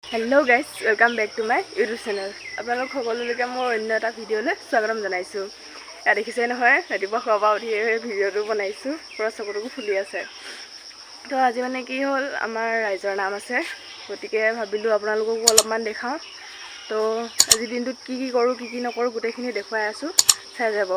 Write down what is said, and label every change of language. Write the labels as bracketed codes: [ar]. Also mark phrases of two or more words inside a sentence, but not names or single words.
[en] hello guys welcome back to my YouTube channel [as] আপোনালোক সকলোলৈকে মোৰ অন্য এটা ভিডিঅ'লৈ স্বাগতম জনাইছোঁ। এয়া দেখিছে নহয় ৰাতিপুৱা খোৱা পৰা উঠি ভিডিঅ'টো বনাইছোঁ পুৰা চকুটুকু ফুলি আছে। তো আজি মানে কি হ'ল আমাৰ ৰাইজৰ নাম আছে গতিকে ভাবিলোঁ আপোনালোককো অলপমান দেখাওঁ। তো আজি দিনটোত কি কৰোঁ কি নকৰোঁ গোটেইখিনি দেখুৱাই আছোঁ চাই যাব।